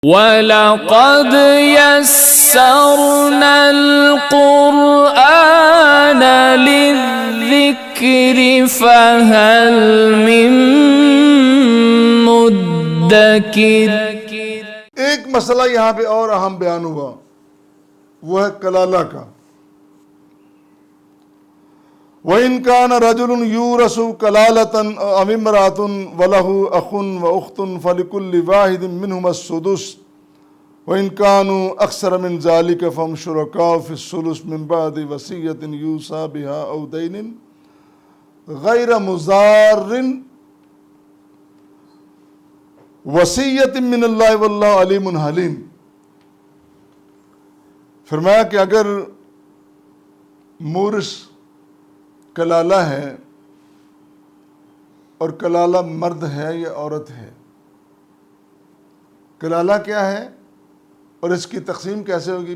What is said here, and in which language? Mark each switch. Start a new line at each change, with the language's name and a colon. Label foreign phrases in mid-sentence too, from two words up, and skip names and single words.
Arabic: ولقد يسرنا القرآن للذكر فهل من مدكر.
Urdu: ایک مسئلہ یہاں پہ اور اہم بیان ہوا، وہ ہے کلالہ کا.
Arabic: وإن كان رجل يورث كلالة أو امرأة وله أخ وأخت فلكل واحد منهما سدس وإن كانوا أكثر من ذلك فهم شركاء في الثلث من بعد وصية يوصى بها أو دين غير مضار وصية من الله والله عليم حليم.
Urdu: فرمایا کہ اگر مورث کلالہ ہے اور کلالہ مرد ہے یا عورت ہے، کلالہ کیا ہے اور اس کی تقسیم کیسے ہوگی?